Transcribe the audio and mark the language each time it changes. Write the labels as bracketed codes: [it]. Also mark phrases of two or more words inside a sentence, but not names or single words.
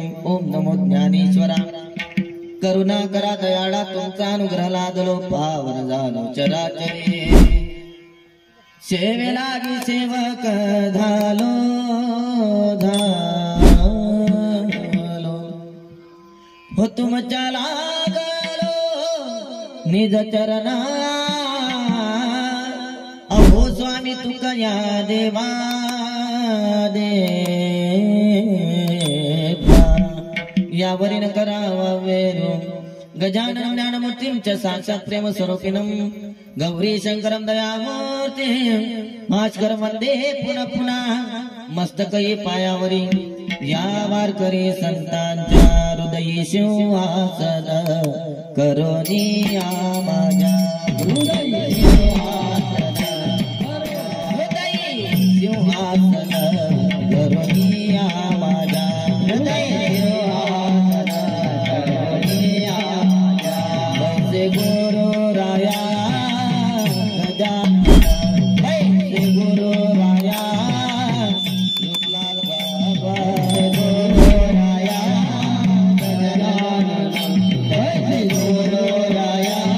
[mr] ओम नमो ज्ञानेश्वरा, करुणा करा दयाळा, तुमचा अनुग्रह लादलो पावन झालो चराचरे। सेवे लागी सेवक झालो झालो, हो तुमच्या लागलो निज चरणा। अहो स्वामी तुका या देवा देवा, यावरीन करावा वेरो। [sa] गजानन ज्ञानमूर्तिं च साक्षात् प्रेम स्वरूपिणं, गौरी शंकरं दयामूर्तिं भास्कर वंदे पुनः पुनः। [mr] मस्तकई पायावरी या वारकरी संतांच्या हृदयी सिंहासन करोनी या माझ्या हृदयी सिंहासन करोनी या माझ्या हृदयी गुरु राया गुरु राया बाबा गुरु राया गुरु राया